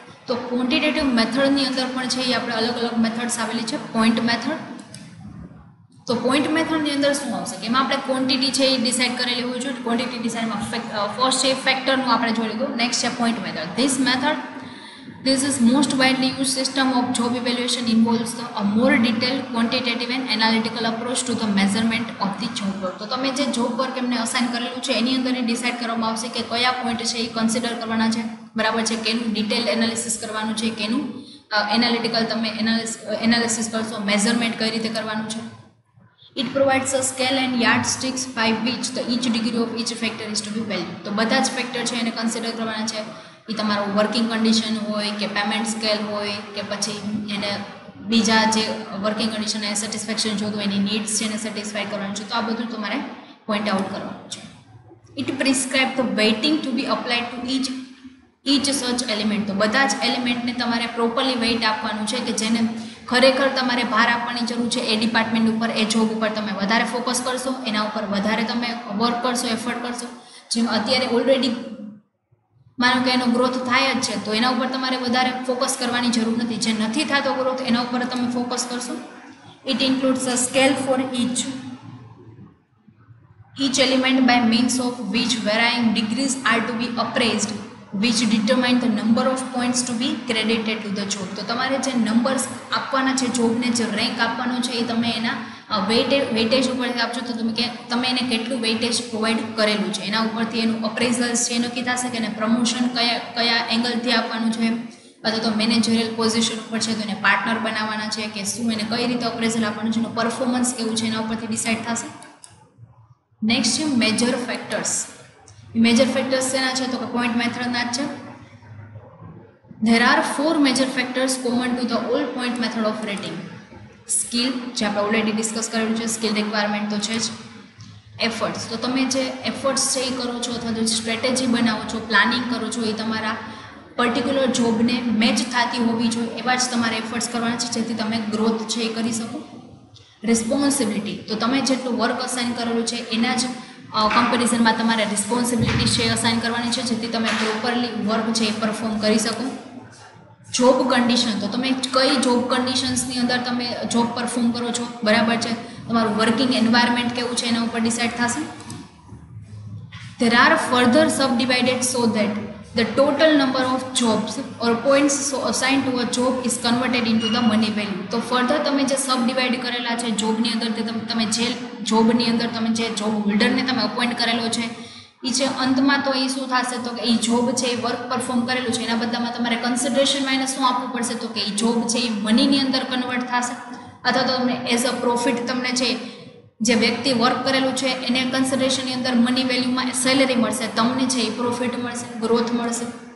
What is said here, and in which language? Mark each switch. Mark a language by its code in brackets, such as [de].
[gu] તો ક્વોન્ટિટેટિવ મેથડની અંદર પણ છે એ આપણે અલગ અલગ મેથડ્સ આવેલી છે. પોઈન્ટ મેથડ, તો પોઈન્ટ મેથડની અંદર શું આવશે કે એમાં આપણે ક્વોન્ટિટી છે એ ડિસાઇડ કરેલી હોય છે. ક્વોન્ટિટી ડિસાઇડમાં ફર્સ્ટ છે ફેક્ટરનું આપણે જોઈ લીધું. નેક્સ્ટ છે point method. [en] This is most widely used system of job evaluation involves a more detailed quantitative and analytical approach to the measurement of the job work. [gu] તો તમે જે જોબ વર્ક એમને assign કરેલું છે એની અંદર ડિસાઇડ કરવામાં આવશે કે કયા પોઈન્ટ છે એ કન્સિડર કરવાના છે, બરાબર છે, કેનું ડિટેલ એનાલિસિસ કરવાનું છે, કેનું એનાલિટિકલ તમે એનાલિસિસ કરશો, મેઝરમેન્ટ કઈ રીતે કરવાનું છે. [en] It provides a scale and yardsticks by which the each degree of each factor is to be valued. [gu] તો બધા જ ફેક્ટર છે એને કન્સિડર કરવાના છે. એ તમારું વર્કિંગ કન્ડિશન હોય કે પેમેન્ટ સ્કેલ હોય કે પછી એને બીજા જે વર્કિંગ કન્ડિશન એને સેટિસ્ફેક્શન જોતું એની નીડ્સ છે એને સેટિસ્ફાઈ કરવાનું છે. તો આ બધું તમારે પોઈન્ટ આઉટ કરવાનું છે. [en] It prescribe the weighting to be applied to each such element. [gu] તો બધા જ એલિમેન્ટને તમારે પ્રોપરલી વેઇટ આપવાનું છે કે જેને ખરેખર તમારે ભાર આપવાની જરૂર છે એ ડિપાર્ટમેન્ટ ઉપર, એ જોબ ઉપર તમે વધારે ફોકસ કરશો, એના ઉપર વધારે તમે વર્ક કરશો, એફર્ટ કરશો. જેમ અત્યારે ઓલરેડી માનો કે એનો ગ્રોથ થાય જ છે, તો એના ઉપર તમારે વધારે ફોકસ કરવાની જરૂર નથી. જે નથી થતો ગ્રોથ એના ઉપર તમે ફોકસ કરશો. [en] It includes a scale for each element by means of which varying degrees are to be appraised, which determine the number of points to be credited to the job. [gu] તો તમારે જે numbers આપવાના છે જોબને, જે rank આપવાનો છે એ તમે એના વેઇટેજ ઉપરથી આપશો. તો તમે એને કેટલું વેઇટેજ પ્રોવાઈડ કરેલું છે એના ઉપરથી એનું અપ્રેઝલ્સ છે એ નક્કી થશે કે એને પ્રમોશન કયા એંગલથી આપવાનું છે, અથવા તો મેનેજરિયલ પોઝિશન ઉપર છે તો એને પાર્ટનર બનાવવાના છે કે શું, એને કઈ રીતે અપ્રેઝલ આપવાનું છે, એનું પરફોર્મન્સ કેવું છે એના ઉપરથી ડિસાઇડ થશે. નેક્સ્ટ છે મેજર ફેક્ટર્સ. મેજર ફેક્ટર્સ શેના છે તો કે પોઈન્ટ મેથડના જ છે. [en] There are 4 major factors common to the all point method of rating. [gu] Skill, જે આપણે ઓલરેડી ડિસ્કસ કરેલું છે, સ્કિલ રિક્વાયરમેન્ટ તો છે જ. એફર્ટ્સ, તો તમે જે એફર્ટ્સ છે એ કરો છો અથવા તો સ્ટ્રેટેજી બનાવો છો, પ્લાનિંગ કરો છો, એ તમારા પર્ટિક્યુલર જોબને મેચ થતી હોવી જોઈએ એવા જ તમારે એફર્ટ્સ કરવાના છે, જેથી તમે ગ્રોથ છે એ કરી શકો. રિસ્પોન્સિબિલિટી, તો તમે જેટલું વર્ક અસાઇન કરેલું છે એના જ કમ્પેરિઝનમાં તમારે રિસ્પોન્સિબિલિટી છે અસાઇન કરવાની છે, જેથી તમે પ્રોપરલી વર્ક છે એ પરફોર્મ કરી શકો. જોબ કન્ડિશન, તો તમે કઈ જોબ કન્ડિશન્સની અંદર તમે જોબ પરફોર્મ કરો છો, બરાબર છે. તમારું વર્કિંગ એન્વાયરમેન્ટ કેવું છે એના ઉપર ડિસાઇડ થશે. [en] There are further subdivided so that the total number of jobs or points so assigned to a job is converted into the money value. [gu] તો ફર્ધર તમે જે સબ ડિવાઈડ કરેલા છે જોબની અંદર, તમે જે જોબની અંદર તમે જે જોબ હોલ્ડરને તમે અપોઇન્ટ કરેલો છે એ છે, અંતમાં તો એ શું થશે, તો કે એ જોબ છે એ વર્ક પરફોર્મ કરેલું છે એના બદલામાં તમારે કન્સિડરેશનમાં એને શું આપવું પડશે, તો કે એ જોબ છે એ મનીની અંદર કન્વર્ટ થશે, અથવા તો તમને એઝ અ પ્રોફિટ તમને છે જે વ્યક્તિ વર્ક કરેલું છે એને કન્સિડરેશનની અંદર મની વેલ્યુમાં સેલેરી મળશે, તમને છે એ પ્રોફિટ મળશે, ગ્રોથ મળશે.